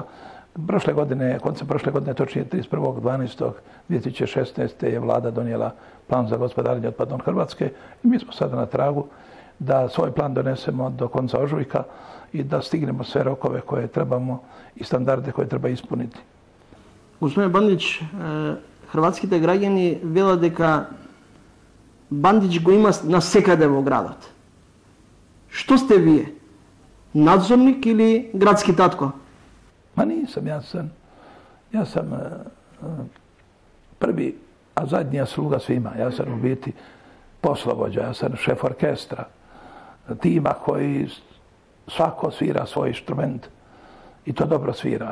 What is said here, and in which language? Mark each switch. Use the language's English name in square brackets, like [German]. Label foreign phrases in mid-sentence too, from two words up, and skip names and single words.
[Croatian] Koncem prošle godine, točnije 31.12.2016. je vlada donijela plan za gospodarenje otpadom Hrvatske i mi smo sada na tragu da svoj plan donesemo do konca ožujka i da stignemo sve rokove koje trebamo i standarde koje treba ispuniti. Gospodine Bandić, [Macedonian] hrvatskите граѓани велат дека Бандич го има насекаде во градот. Што сте вие? Надзорник или градски татко? [Croatian] Ma nisam, ja sam prvi, a zadnja sluga svima. Ja sam u biti poslovođa, ja sam šef orkestra, tima koji svako svira svoj instrument i to dobro svira.